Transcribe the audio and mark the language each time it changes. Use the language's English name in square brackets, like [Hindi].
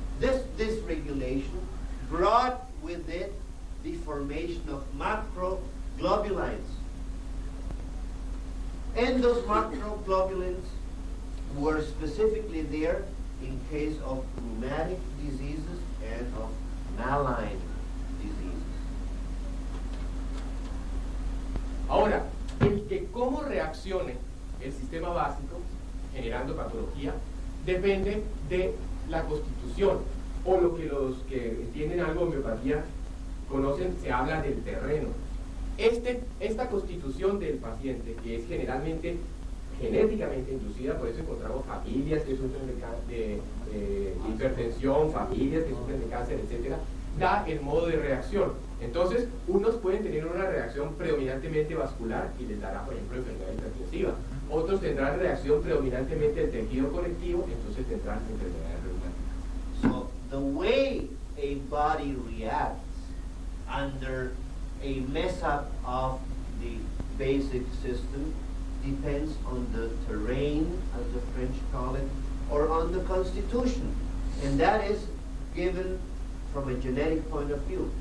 [English] This dysregulation brought with it the formation of macroglobulins. And those macroglobulins were specifically there in case of rheumatic diseases and of malign diseases. [Spanish] Ahora, el que cómo reaccione el sistema básico generando patología depende de la constitución, o lo que los que entienden algo de homeopatía conocen, se habla del terreno. Esta constitución del paciente, que es generalmente genéticamente inducida, por eso encontramos familias que sufren de hipertensión, familias que sufren de cáncer, etc., da el modo de reacción. Entonces, unos pueden tener una reacción predominantemente vascular y les dará, por ejemplo, enfermedad hipertensiva. Otros tendrán reacción predominantemente del tejido conectivo, entonces tendrán enfermedades reumáticas. [English] So the way a body reacts under a mess up of the basic system depends on the terrain, as the French call it, or on the constitution. And that is given from a genetic point of view.